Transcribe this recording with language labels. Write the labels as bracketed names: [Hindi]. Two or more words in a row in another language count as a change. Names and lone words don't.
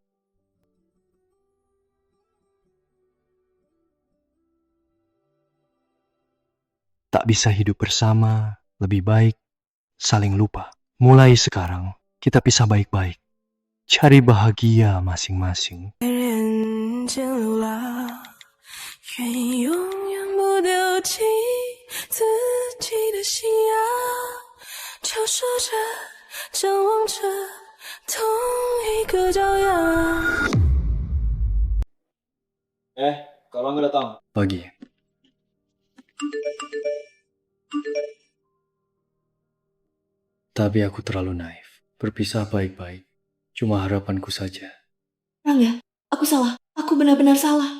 [Indonesian] Tak bisa hidup bersama, lebih baik saling lupa. Mulai sekarang, kita pisah baik-baik. cari bahagia masing-masing. [Chinese] 人间流浪，愿永远不丢弃自己的信仰，嘲笑着，张望着同一个朝阳。 [Indonesian] Kak Rangga datang. Pagi. Tapi aku terlalu naif. Berpisah baik-baik. Cuma harapanku saja. Rangga, aku salah. Aku benar-benar salah.